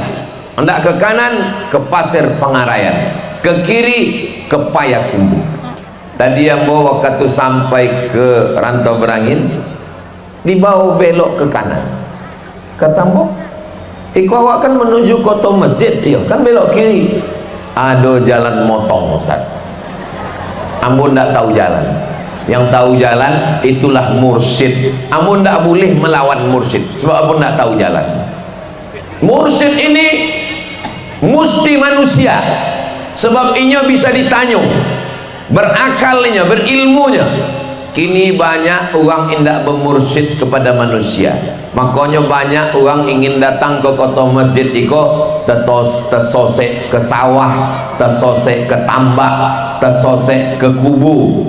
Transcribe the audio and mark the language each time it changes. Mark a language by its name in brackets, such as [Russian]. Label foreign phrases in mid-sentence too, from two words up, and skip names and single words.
[Indonesian] Hendak ke kanan ke Pasir Pangarayan, ke kiri ke Payakumbuh. Tadi yang bawa waktu sampai ke Rantau Berangin, dibawa belok ke kanan. Kata mbok, awak kan menuju kota masjid, iya kan belok kiri. [Minangkabau] Ada jalan motong Ustaz. Ambo ndak tahu jalan. [Indonesian] Yang tahu jalan itulah mursyid. [Minangkabau] Ambo ndak boleh melawan mursyid, sebab ambo ndak tahu jalan. [Indonesian] Mursyid ini mesti manusia, sebab inya bisa ditanya, berakalnya, berilmunya. Kini banyak orang indak bermursyid kepada manusia, makanya banyak orang ingin datang ke kota masjid iko tersosek ke sawah, tersosek ke tambak, tersosek ke kubu.